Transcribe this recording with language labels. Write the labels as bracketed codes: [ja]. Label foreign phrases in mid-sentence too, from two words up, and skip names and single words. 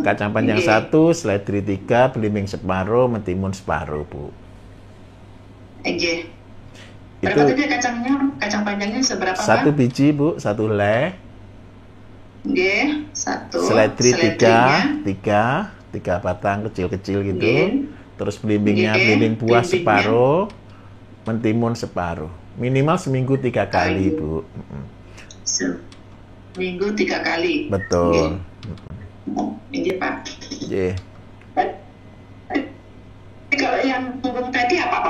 [id] Kacang panjang 1, seledri 3, belimbing separuh, mentimun separuh, Bu. Nggih. Itu Berapa tadi kacang panjangnya seberapa satu Pak? biji, Bu, 1 helai. Nggih, 1. Seledri seledrinya. 3 batang kecil-kecil gitu. Nggih. Terus belimbingnya, Nggih, belimbing buah belimbingnya. separuh, mentimun separuh. Minimal seminggu 3 kali, Bu. Seminggu 3 kali. Betul. Ini Pak. Iya. Tapi kalau yang punggung tadi apa Pak?